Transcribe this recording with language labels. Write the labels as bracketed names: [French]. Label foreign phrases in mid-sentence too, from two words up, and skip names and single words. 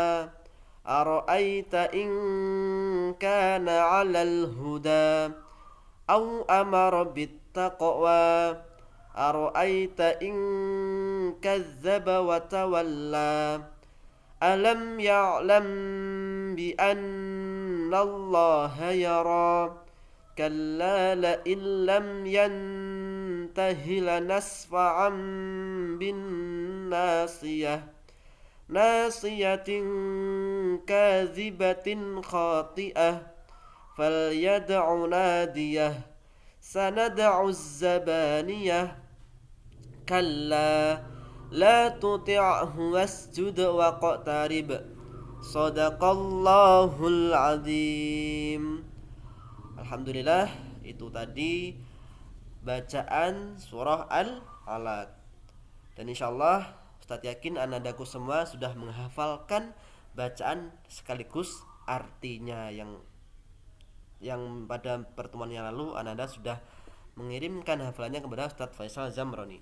[Arabic] أرأيت إن كان على الهدى أو أمر بالتقوى. أرأيت إن كذب وتولى. ألم يعلم بأن الله يرى. كلا لئن لم ينته لنسفعا بالناصية. ناصية كاذبة خاطئة. فليدع ناديه سندع الزبانية. كلا لا تطعه واسجد واقترب. صدق الله العظيم. Alhamdulillah, [Indonesian] itu tadi bacaan surah Al-Alaq. Dan insyaallah Ustadz yakin anandaku semua sudah menghafalkan bacaan sekaligus artinya yang pada pertemuan yang lalu ananda sudah mengirimkan hafalannya kepada Ustadz Faisal Zamroni.